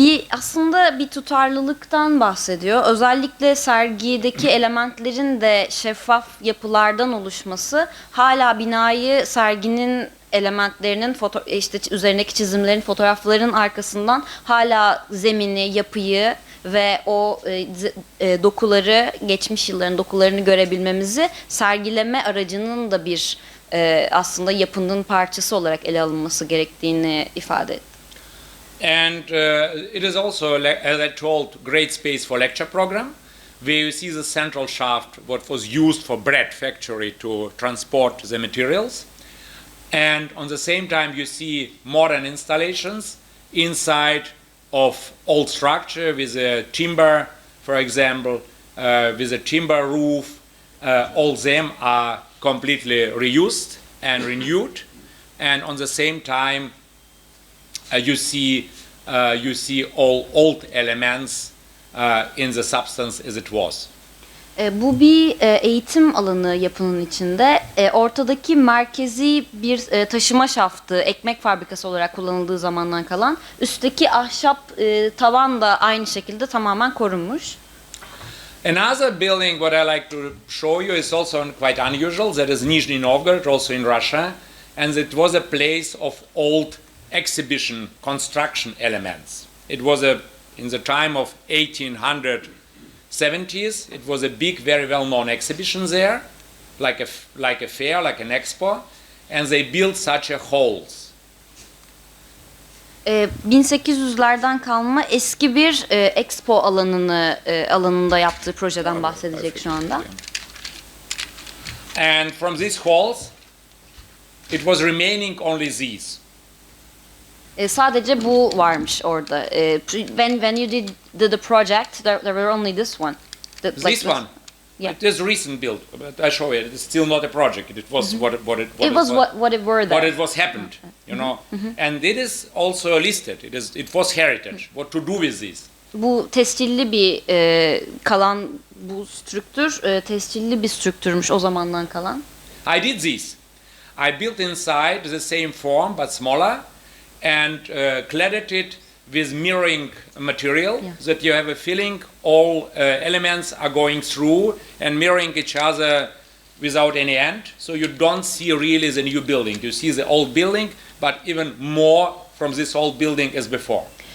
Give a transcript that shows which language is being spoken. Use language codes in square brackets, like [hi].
[tr] Aslında bir tutarlılıktan bahsediyor. Özellikle sergideki elementlerin de şeffaf yapılardan oluşması hala binayı serginin elementlerinin işte üzerindeki çizimlerin, fotoğrafların arkasından hala zemini, yapıyı ve o dokuları, geçmiş yılların dokularını görebilmemizi sergileme aracının da bir aslında yapının parçası olarak ele alınması gerektiğini ifade etti. [en] And it is also, as I told, great space for lecture program, where you see the central shaft, what was used for bread factory to transport the materials. And on the same time, you see modern installations inside of old structure with a timber, for example, with a timber roof. All them are completely reused and renewed. And on the same time, you see all old elements in the substance as it was. [tr] Bu bir eğitim alanı yapının içinde. Ortadaki merkezi bir taşıma şaftı, ekmek fabrikası olarak kullanıldığı zamandan kalan. Üstteki ahşap tavan da aynı şekilde tamamen korunmuş. [en] Another building what I like to show you is also quite unusual. That is Nizhny Novgorod, also in Russia. And it was a place of old exhibition construction elements. It was in the time of 1870s. It was a big, very well-known exhibition there, like a fair, like an expo, and they built such a halls. [tr] 1800'lerden kalma eski bir expo alanında yaptığı projeden bahsedecek şu anda. [en] And from these halls, it was remaining only these. [tr] Sadece bu varmış orada. [en] When you did the project, there were only this one. This one. Yeah. It is recent build, but I show you. It is still not a project. It was what it What it were there. What it was happened, you know. And it is also listed. It was heritage. What to do with this? [tr] Bu tescilli bir kalan bu strüktür tescilli bir strüktürmüş o zamandan kalan. [en] I did this. I built inside the same form but smaller, and cladded it with mirroring material, that you have a feeling all elements are going through and mirroring each other without any end. So you don't see really the new building. You see the old building, but even more from this old building as before.